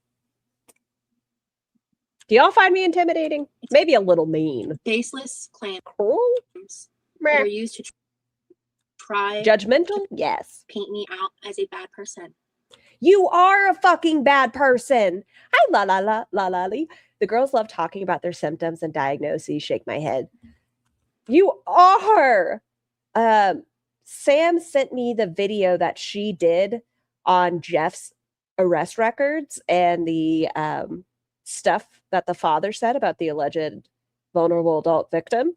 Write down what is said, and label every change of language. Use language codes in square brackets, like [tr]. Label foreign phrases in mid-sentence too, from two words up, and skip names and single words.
[en] Do y'all find me intimidating? Maybe a little mean. Baseless claims Cruel? that are used to try Judgmental? Yes. paint me out as a bad person. You are a fucking bad person. Hi, la la la la la lee. The girls love talking about their symptoms and diagnoses. Shake my head. You are. Sam sent me the video that she did on Jeff's arrest records and the stuff that the father said about the alleged vulnerable adult victim.